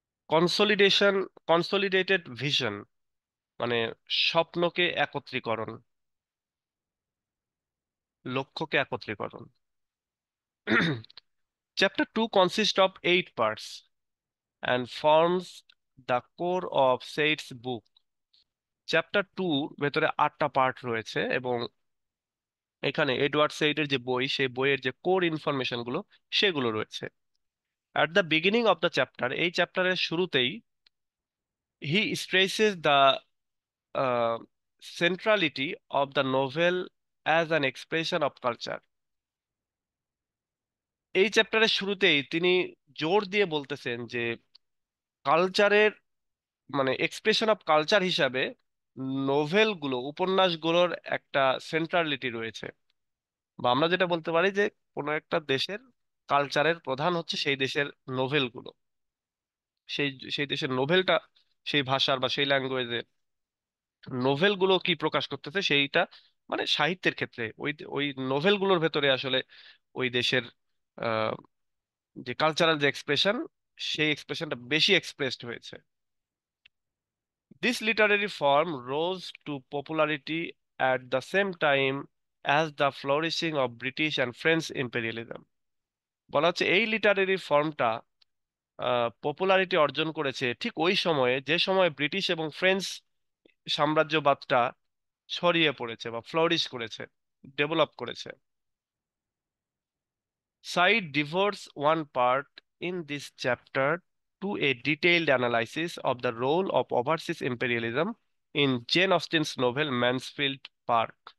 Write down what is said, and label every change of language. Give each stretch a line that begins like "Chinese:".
Bangla: Consolidation, consolidated vision, মানে স্বপ্নকে একত্রীকরণ, লক্ষ্যকে একত্রীকরণ।
English: Chapter 2 consists of 8 parts and forms the core of Said's book.
Bangla: Chapter 2 ভেতরে 8টা পার্ট রয়েছে, এবং এখানে এডওয়ার্ড সেইডের যে বই, সেই বইয়ের যে কোর ইনফরমেশন গুলো সেগুলো রয়েছে।
English: at the beginning of the chapter,
Bangla: এই চ্যাপ্টারের শুরুতেই,
English: He stresses the centrality of the novel as an expression of culture.
Bangla: এই চ্যাপ্টারের শুরুতেই তিনি জোর দিয়ে বলতেছেন যে কালচারের, মানে
English: expression of culture
Bangla: হিসাবে নোভেলগুলো, উপন্যাসগুলোর একটা সেন্ট্রালিটি রয়েছে। বা আমরা যেটা বলতে পারি যে কোনো একটা দেশের কালচারের প্রধান হচ্ছে সেই দেশের নোভেলগুলো, সেই সেই দেশের নোভেলটা, সেই ভাষার বা সেই ল্যাঙ্গুয়েজের নোভেলগুলো কি প্রকাশ করতেছে সেইটা, মানে সাহিত্যের ক্ষেত্রে ওই ওই নোভেলগুলোর ভেতরে আসলে ওই দেশের আহ, যে কালচারাল যে এক্সপ্রেশন, সেই এক্সপ্রেশনটা বেশি এক্সপ্রেসড হয়েছে।
English: This literary form rose to popularity at the same time as the flourishing of British and French imperialism.
Bangla: বলা হচ্ছে এই লিটারেরি ফর্মটা পপুলারিটি অর্জন করেছে ঠিক ওই সময়ে, যে সময় ব্রিটিশ এবং ফ্রেঞ্চ সাম্রাজ্যবাদটা ছড়িয়ে পড়েছে বা ফ্লোরিশ করেছে, ডেভেলপ করেছে।
English: Said devotes one part in this chapter to a detailed analysis of the role of overseas imperialism in Jane Austen's novel Mansfield Park.